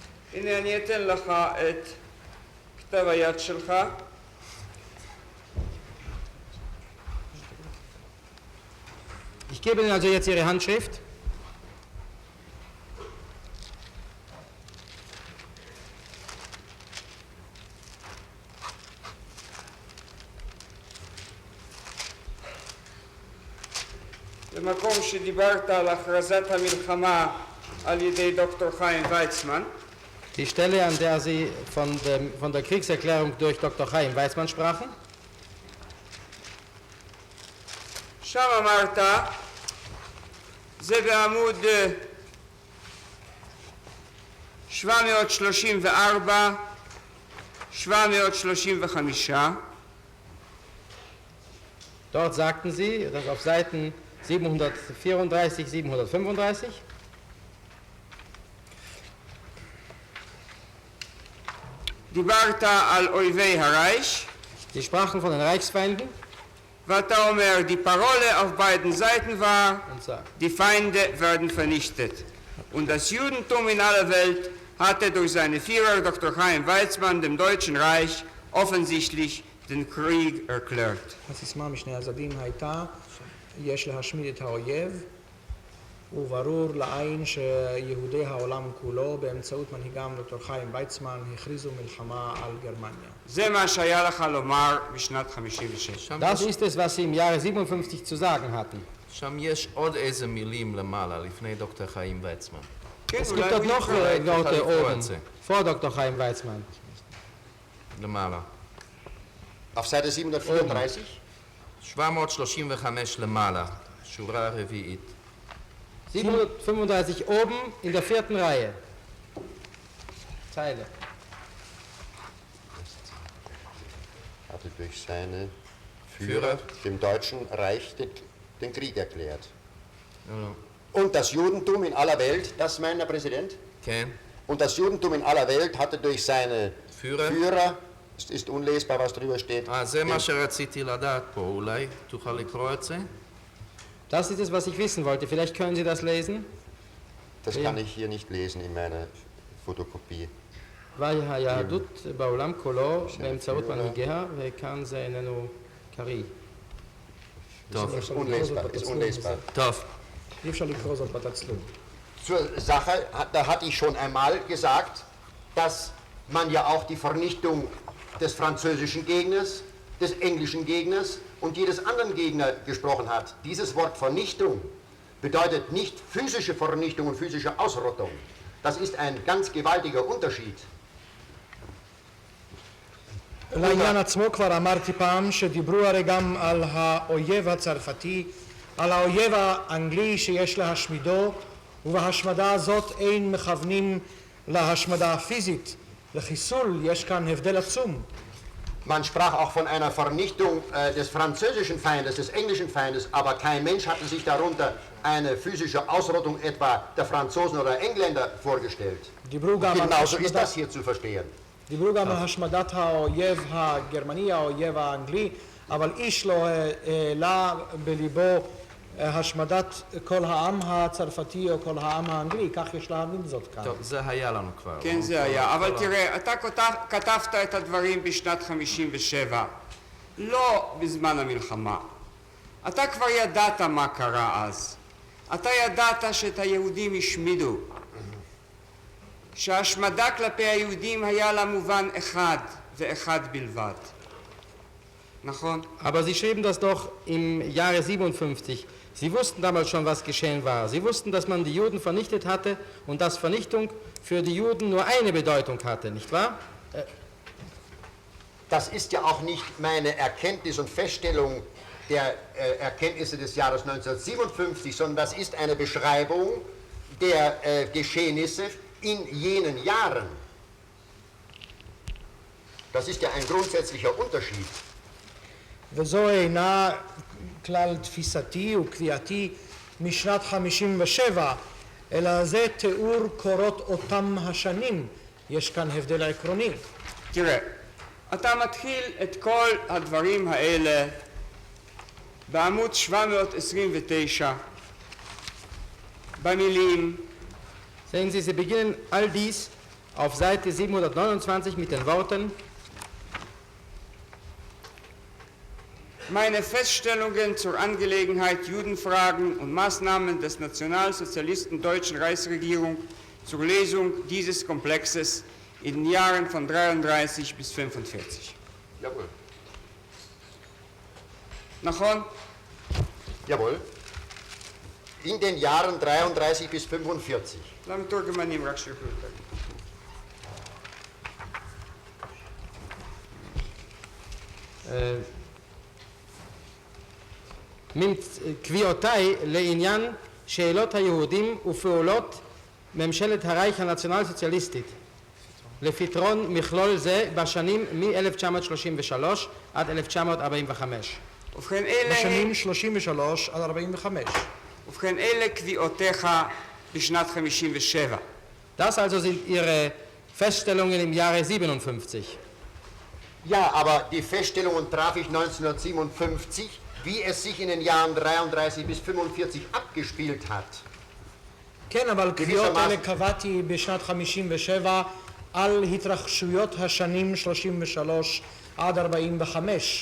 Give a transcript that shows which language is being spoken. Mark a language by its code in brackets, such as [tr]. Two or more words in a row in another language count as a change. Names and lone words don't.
[he] הנה אני אתן לך את כתב היד שלך. [de] Ich gebe Ihnen also jetzt Ihre Handschrift. [he] במקום שדיברת על הכרזת המלחמה על ידי דוקטור חיים ויצמן, [de] Die Stelle, an der Sie von der Kriegserklärung durch Dr. Chaim Weizmann sprachen. [he] שם אמרת, זה בעמוד 734, 735, [de] Dort sagten Sie, dass auf Seiten 734, 735, [he] דיברת על אויבי הרייך, [de] Sie sprachen von den Reichsfeinden [he] ואתה אומר, [de] die Parole auf beiden Seiten war, und sagten, die Feinde werden vernichtet. Und das Judentum in aller Welt hatte durch seine Führer Dr. Chaim Weizmann dem Deutschen Reich offensichtlich den Krieg erklärt. [he] הסיסמה משני הצדדים הייתה, יש להשמיד את האויב, וברור לעין שיהודי העולם כולו באמצעות מנהיגם דוקטור חיים ויצמן הכריזו מלחמה על גרמניה. זה מה שהיה לך לומר בשנת 56. [de] das ist es, was Sie im Jahre 57 zu sagen hatten. [he] שם יש עוד איזה מילים למעלה, לפני דוקטור חיים ויצמן. כן, [de] Es [he] אולי [de] gibt dort [he] הוא [de] noch [he] יקרא. [de] Worte oben, Kreuze. vor Dr. Chaim Weizmann. [he] למעלה. [de] Auf Seite 734. [he] 735 למעלה, שורה רביעית. [de] 735 oben in der 4. Reihe. Zeile. Hatte durch seine Führer dem Deutschen Reich den Krieg erklärt. Ja. Und das Judentum in aller Welt, das meint der Präsident, [he] כן, [de] und das Judentum in aller Welt hatte durch seine Führer. es ist unlesbar, was drüber steht, [he] זה מה שרציתי לדעת פה, אולי תוכל לקרוא את זה? [de] Das ist es, was ich wissen wollte. Vielleicht können Sie das lesen. das kann ich hier nicht lesen in meiner Fotokopie. [he] והי היהדות בעולם כולו באמצעות מנהיגיה, וכאן זה איננו קריא. טוב, [de] Ist unlesbar, ist unlesbar. [he] טוב. אי אפשר לקרוא זאת בתצלום. [de] Zur Sache, da hatte ich schon einmal gesagt, dass man ja auch die Vernichtung des französischen Gegners, des englischen Gegners und jedes anderen Gegner gesprochen hat. Dieses Wort Vernichtung bedeutet nicht physische Vernichtung und physische Ausrottung. Das ist ein ganz gewaltiger Unterschied. [he] לעניין עצמו כבר אמרתי פעם שדיברו הרי גם על האויב הצרפתי, על האויב האנגלי שיש להשמידו, ובהשמדה הזאת אין מכוונים להשמדה הפיזית. לחיסול יש כאן הבדל עצום. [de] Man sprach auch von einer Vernichtung des französischen Feindes, des englischen Feindes, aber kein Mensch hatte sich darunter eine physische Ausrottung etwa der Franzosen oder Engländer vorgestellt. [he] דיברו גם על [de] Genauso ist [he] השמדת- [de] das hier zu verstehen. [he] דיברו גם על השמדת האויב הגרמני, האויב האנגלי, אבל איש לא העלה בליבו השמדת כל העם הצרפתי או כל העם האנגלי, כך יש להבין זאת כאן. טוב, זה היה לנו כבר. כן, זה היה. אבל תראה, אתה כתבת את הדברים בשנת 57, לא בזמן המלחמה. אתה כבר ידעת מה קרה אז. אתה ידעת שאת היהודים השמידו. שההשמדה כלפי היהודים היה לה מובן אחד ואחד בלבד. נכון? [de] Aber Sie schrieben das doch im Jahre 57. Sie wussten damals schon, was geschehen war. Sie wussten, dass man die Juden vernichtet hatte und dass Vernichtung für die Juden nur eine Bedeutung hatte, nicht wahr? Das ist ja auch nicht meine Erkenntnis und Feststellung der Erkenntnisse des Jahres 1957, sondern das ist eine Beschreibung der Geschehnisse in jenen Jahren. Das ist ja ein grundsätzlicher Unterschied. וזו אינה כלל תפיסתי וקביעתי משנת 57, אלא זה תיאור קורות אותם השנים. יש כאן הבדל עקרוני. [he] תראה, אתה מתחיל את כל הדברים האלה בעמוד 729 במילים [de] Sehen Sie, Sie beginnen all dies auf Seite 729 mit den Worten: Meine Feststellungen zur Angelegenheit Judenfragen und Maßnahmen des Nationalsozialisten Deutschen Reichsregierung zur Lesung dieses Komplexes in den Jahren von 33 bis 45. Jawohl. [he] Nachon? [de] Jawohl. In den Jahren 33 bis 45. [he] למה מתורגמנים רק שלחו אותם? קביעותיי לעניין שאלות היהודים ופעולות ממשלת הרייך הנציונל-סוציאליסטית לפתרון מכלול זה בשנים מ-1933 עד 1945. ובכן אלה... בשנים 33 עד 45. ובכן אלה קביעותיך בשנת 57. [de] Das also sind ihre Feststellungen im Jahre 57. Ja, aber die Feststellungen traf ich 1957, wie es sich in den Jahren 33 bis 45 abgespielt hat. [he] כן, אבל קביעות אלה קבעתי בשנת 57 על התרחשויות השנים 33 עד 45.